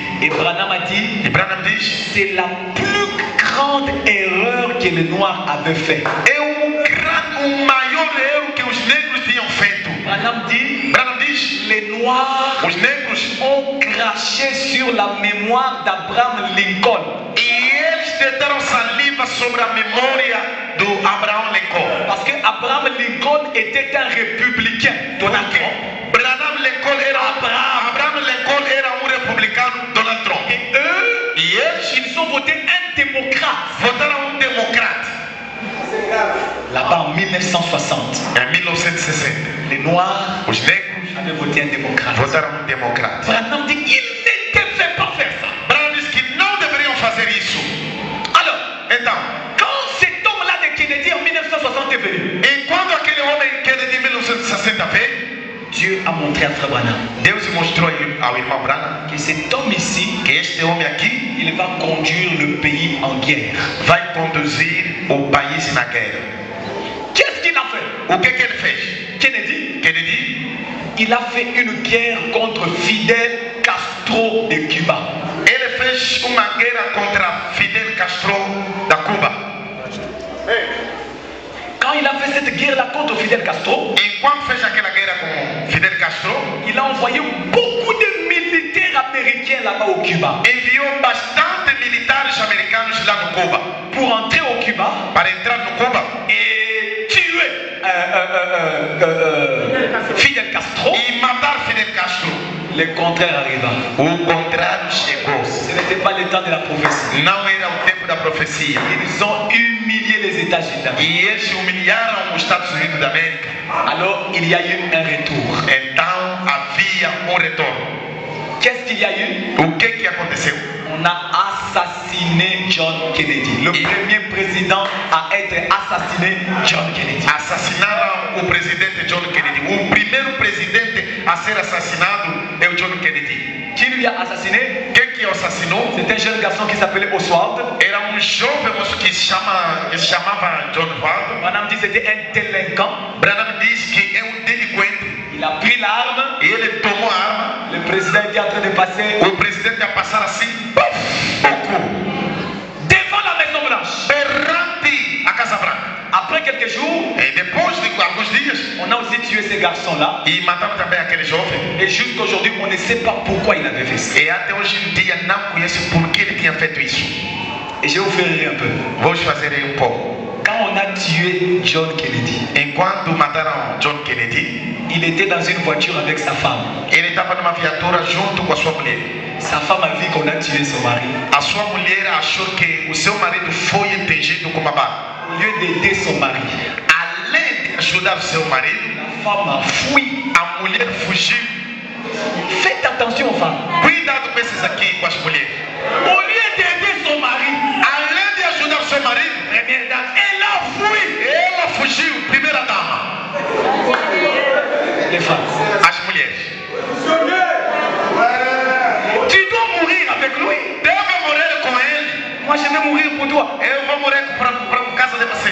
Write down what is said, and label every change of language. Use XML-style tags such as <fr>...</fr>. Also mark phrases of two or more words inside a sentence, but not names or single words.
<fr>Et Branham a dit,</fr> <pt>E Branham diz,</pt> <fr>c'est la plus grande erreur que les Noirs avaient fait.</fr> <pt>é o maior erro que os negros tinham feito.</pt> <fr>Branham dit,</fr> <pt>Branham diz,</pt> <fr>les Noirs</fr> <pt>os negros,</pt> <fr>ont craché sur la mémoire d'Abraham Lincoln.</fr> <pt>e eles deitaram saliva sobre a memória do Abraham Lincoln.</pt> <fr>Parce que Abraham Lincoln était un républicain. Donald</fr> <pt>Porque Trump. Abraham Lincoln era republicano, Donald Trump.</pt> <fr>Et eux,</fr> <pt>E eles</pt> <fr>ils ont voté un démocrate.</fr> <pt>votaram democrata.</pt> <fr>Là-bas en 1960,</fr> <pt>Em 1960,</pt> <fr>les Noirs</fr> <pt>os negros</pt> <fr>avaient voté un démocrate.</fr> <pt>votaram um democrata.</pt> <fr>Branham dit qu'ils ne devaient pas faire ça.</fr> <pt>Branham disse que não deveriam fazer isso.</pt> <fr>Alors,</fr> <pt>Então,</pt> <fr>quand cet homme-là de Kennedy en 1960 est venu,</fr> <pt>enquanto aquele homem Kennedy em 1960 veio,</pt> <fr>Dieu a montré à Frère Branham</fr> <pt>Deus mostrou ao irmão Branham</pt> <fr>que cet homme ici,</fr> <pt>que este homem aqui</pt> <fr>il va conduire le pays en guerre.</fr> <pt>vai conduzir o país na guerra.</pt> <fr>Qu'est-ce qu'il a fait?</fr> <pt>O que ele fez?</pt> <fr>Kennedy,</fr> <pt>Kennedy,</pt> <fr>il a fait une guerre contre Fidel Castro de Cuba.</fr> <pt>ele fez uma guerra contra Fidel Castro da Cuba.</pt> <fr>Quand il a fait cette guerre-là contre Fidel Castro,</fr> <pt>Enquanto fez aquela guerra com Fidel Castro,</pt> <fr>il a envoyé beaucoup de militaires américains là-bas au Cuba</fr> <pt>enviou bastante militares americanos lá no Cuba</pt> <fr>pour entrer au Cuba</fr> <pt>para entrar no Cuba</pt> <fr>et tuer Fidel Castro.</fr> <pt>e matar Fidel Castro.</pt> <fr>Le contraire arriva.</fr> <pt>O contrário chegou.</pt> <fr>Ce n'était pas le temps de la prophétie.</fr> <pt>Não era o tempo da profecia.</pt> <fr>Ils ont humilié les États-Unis d'Amérique.</fr> <pt>E eles humilharam os Estados Unidos da América.</pt> <fr>Alors il y a eu un retour.</fr> <pt>Então havia retorno.</pt> <fr>Qu'est-ce qu'il y a eu?</fr> <pt>O que aconteceu?</pt> <fr>On a assassiné John Kennedy. Le premier président à être assassiné, John Kennedy.</fr> <pt>Assassinaram o presidente John Kennedy. O primeiro presidente a ser assassinado é o John Kennedy.</pt> <fr>Qui lui a assassiné?</fr> <pt>Quem que o assassinou?</pt> <fr>C'est un jeune garçon qui s'appelait Oswald.</fr> <pt>Era jovem moço que se chamava John Wald.</pt> <fr>Branham dit que c'était un délinquant.</fr> <pt>Branham diz que é delinquente.</pt> <fr>Il a pris l'arme.</fr> <pt>E ele tomou a arma.</pt> <fr>Le président était en train de passer</fr> <pt>O presidente ia passar assim, pouco,</pt> <fr>devant la Maison Blanche.</fr> <pt>perante a Casa Branca.</pt> <fr>Après quelques jours,</fr> <pt>E depois de alguns dias,</pt> <fr>on a aussi tué ces garçons-là.</fr> <pt>e mataram também aquele jovem.</pt> <fr>Et jusqu'aujourd'hui, on ne sait pas pourquoi il avait fait ça.</fr> <pt>E até hoje em dia não conheço por que ele tinha feito isso.</pt> <fr>Et je vais vous faire rire un peu.</fr> <pt>Vou fazer aí pouco.</pt> <fr>Quand on a tué John Kennedy,</fr> <pt>Enquanto mataram John Kennedy,</pt> <fr>il était dans une voiture avec sa femme.</fr> <pt>ele estava numa viatura junto com a sua mulher.</pt> <fr>Sa femme a vu qu'on a tué son mari.</fr> <pt>A sua mulher achou que o seu marido foi atingido com uma bala.</pt> <fr>Au lieu d'aider son mari,</fr> <pt>Além de ajudar o seu marido,</pt> <fr>la femme a fui.</fr> <pt>a mulher fugiu.</pt> <fr>Faites attention aux femmes.</fr> <pt>Cuidado com esses aqui, com as mulheres.</pt> <fr>Au lieu d'aider son mari,</fr> <pt>Além de ajudar o seu marido,</pt> <fr>première dame, elle a fui.</fr> <pt>ela fugiu, primeira dama.</pt> <fr>Les femmes.</fr> <pt>As mulheres.</pt> <fr>Tu dois mourir avec lui.</fr> <pt>Deve morrer com ele.</pt> <fr>Moi, je vais mourir pour toi.</fr> <pt>Eu vou morrer para casa de você.</pt>